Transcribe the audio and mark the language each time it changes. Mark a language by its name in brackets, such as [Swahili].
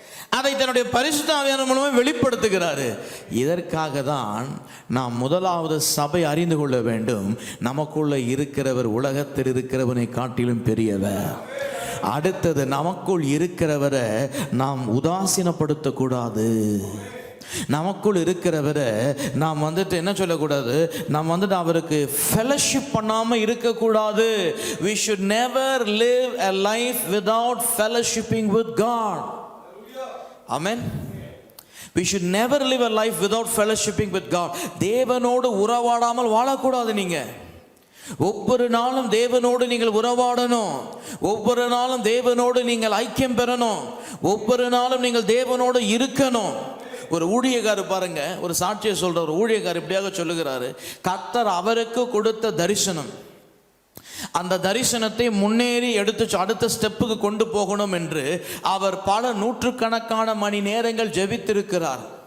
[Tamil] அதை தன்னுடைய பரிசுத்த ஆவியானவர் மூலமாக வெளிப்படுத்துகிறாரு. இதற்காக தான் நாம் முதலாவது சபை அறிந்து கொள்ள வேண்டும், நமக்குள்ள இருக்கிறவர் உலகத்தில் இருக்கிறவனை காட்டிலும் பெரியவர். அடுத்தது, நமக்குள் இருக்கிறவரை நாம் உதாசீனப்படுத்தக்கூடாது. நமக்குள் இருக்கிறவரை நாம் என்ன சொல்லக்கூடாது? நாம் அவருக்கு ஃபெலோஷிப் பண்ணாம இருக்கக்கூடாது. [English] We should never live a life without fellowshipping with God. Amen. We should never live a life without fellowshipping with God. [Tamil] தேவனோடு உறவாடாமல் வாழக்கூடாது. நீங்க ஒவ்வொரு நாளும் தேவனோடு நீங்கள் உறவாடணும். ஒவ்வொரு நாளும் தேவனோடு நீங்கள் ஐக்கியம் பெறணும். ஒவ்வொரு நாளும் நீங்கள் தேவனோடு இருக்கணும். ஒரு ஊழியக்காரர் பாருங்க, ஒரு சாட்சியை சொல்ற ஒரு ஊழியக்காரர் இப்படியாக சொல்லுகிறாரு, கர்த்தர் அவருக்கு கொடுத்த தரிசனம், அந்த தரிசனத்தை முன்னேறி அடுத்த ஸ்டெப்புக்கு கொண்டு போகணும் என்று அவர் பல நூற்றுக்கணக்கான மணி நேரங்கள் ஜெபித்திருக்கிறார்.